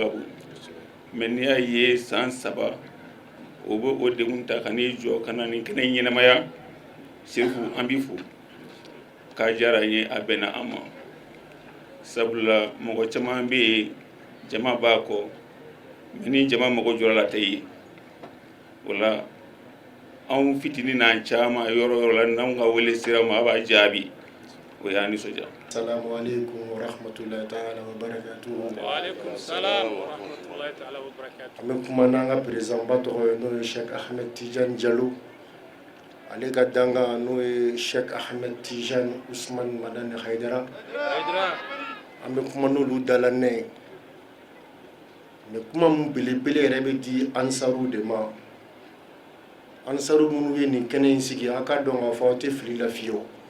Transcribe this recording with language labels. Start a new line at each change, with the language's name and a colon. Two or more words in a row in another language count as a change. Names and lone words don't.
Bambara: ka bon mais n'i y'a ye san 3 o bɛ o degun ta ka n'i jɔ ka na nin kɛnɛ ɲɛnamaya Sherifu an b'i fo k'a diyara n ye a bɛnna an ma sabula mɔgɔ caman bɛ yen jama b'a kɔ mais ni jama mago jɔra la tɛ ye o la anw fitinin n'an caman yɔrɔ la n'anw ka wele sera ma a b'a jaabi o y'an nisɔndiya.
Arabic: السلام عليكم ورحمة الله تعالى وبركاته. وعليكم السلام ورحمة الله تعالى وبركاته.
Bambara: An bɛ kuma n'an ka président ba tɔgɔ ye n'o ye Cheikh Ahmed Tijani Diallo ale ka danga n'o ye Cheikh Ahmed Tijani Usman Madani Haidara an bɛ kuma n'olu dalanɛ ye mais kuma mun belebele yɛrɛ bɛ di ansaru de ma ansaru minnu ye nin kɛnɛ in sigi a ka dɔn k'a fɔ aw tɛ fili la fiyewu